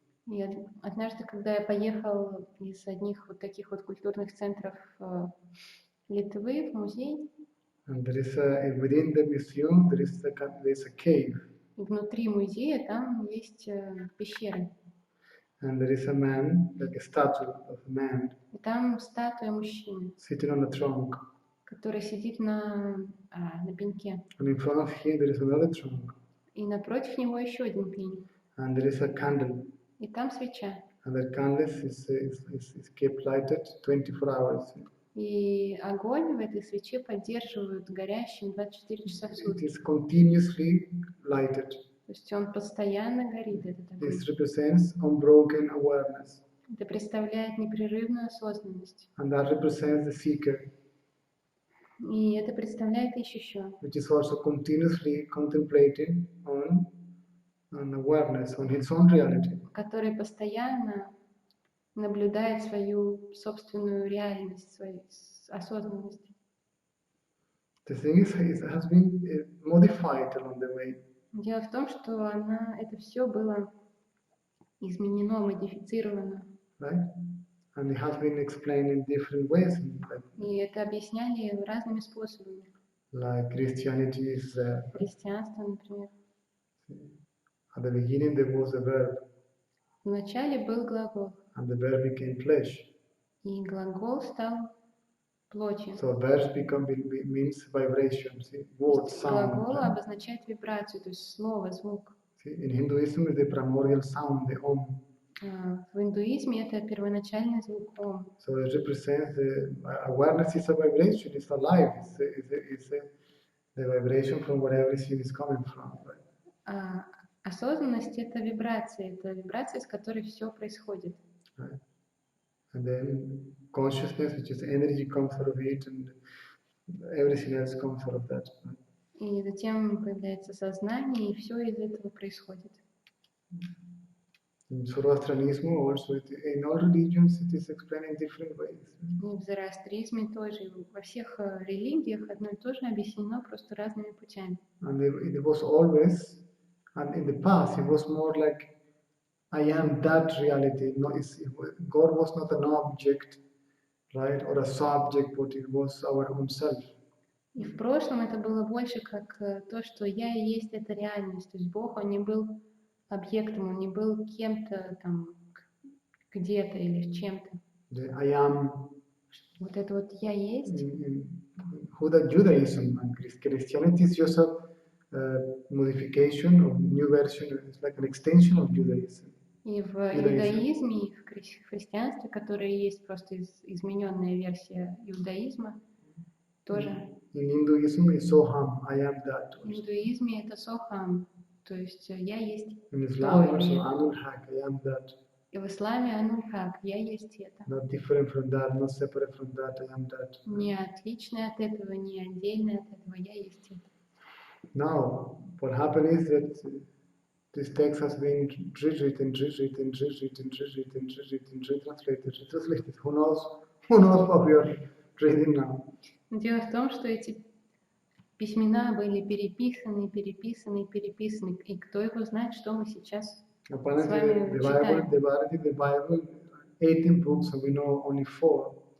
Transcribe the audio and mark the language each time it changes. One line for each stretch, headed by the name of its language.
Russian: И однажды, когда я поехал из одних вот таких вот культурных центров Литвы в музей,
English: and there is within the museum there is a cave.
Russian: И внутри музея там есть пещера.
English: And there is a man, like a statue of a man.
Russian: И там статуя мужчины.
English: Sitting on a trunk.
Russian: Который сидит на пеньке.
English: And in front of him there is another trunk.
Russian: И напротив него еще один пень.
English: And there is a candle.
Russian: И там свеча.
English: And that candle is kept lighted 24 hours.
Russian: И огонь в этой свече поддерживают горящим 24 часа в сутки.
English: It is continuously lighted.
Russian: То есть он постоянно горит, этот огонь.
English: This represents unbroken awareness.
Russian: Это представляет непрерывную осознанность.
English: And that represents the seeker.
Russian: И это представляет ищущего.
English: Which is also continuously contemplating on awareness, on its own reality.
Russian: Который постоянно наблюдает свою собственную реальность, свою осознанность.
English: The thing is, it has been modified along the way.
Russian: Дело в том, что это все было изменено, модифицировано.
English: Right? And it has been explained in different ways.
Russian: И это объясняли разными способами.
English: Like Christianity is
Russian: Христианство, например.
English: At the beginning there was a verb.
Russian: Вначале был глагол.
English: And the verb became flesh.
Russian: И глагол стал плотью.
English: So verbs means vibration, see, word, sound.
Russian: Глагол обозначает вибрацию, то есть слово, звук.
English: See, in Hinduism, is the primordial sound, the Om.
Russian: В индуизме это первоначальный звук Ом.
English: So it represents the awareness is a vibration, it's alive, it's the vibration from where everything is coming from. Right?
Russian: Осознанность это вибрация, из которой все происходит.
English: Right? And then consciousness, which is energy, comes out of it, and everything else comes out of that. Right?
Russian: И затем появляется сознание, и все из этого происходит.
English: In Zoroastrianism also, in all religions, it is explained in different ways.
Russian: И в зороастризме тоже, и во всех религиях одно и то же объяснено просто разными путями.
English: And it was always, and in the past, it was more like, I am that reality. No, God was not an object, right, or a subject, but it was our own self.
Russian: И в прошлом это было больше как то, что я и есть эта реальность. То есть Бог, он не был объектом, он не был кем-то там, где-то или чем-то.
English: I am.
Russian: Вот это вот я есть.
English: Judaism and Christianity is just a modification of new version. It's like an extension of Judaism.
Russian: И в иудаизме, и в христианстве, которое есть просто измененная версия иудаизма, тоже.
English: In Hinduism, it's Soham, I am that.
Russian: В индуизме это Сохам, то есть я есть.
English: In Islam, also Anul-Haq, I am that.
Russian: И в исламе Ануль-Хак, я есть это.
English: Not different from that, not separate from that, I am that.
Russian: Не отличное от этого, не отдельное от этого, я есть это.
English: Now, what happened is that this text has been rewritten, retranslated. Who knows what we are reading now?
Russian: Дело в том, что эти письмена были переписаны, и кто его знает, что мы сейчас с вами читаем.
English: The Bible, 18 books, and we know only 4.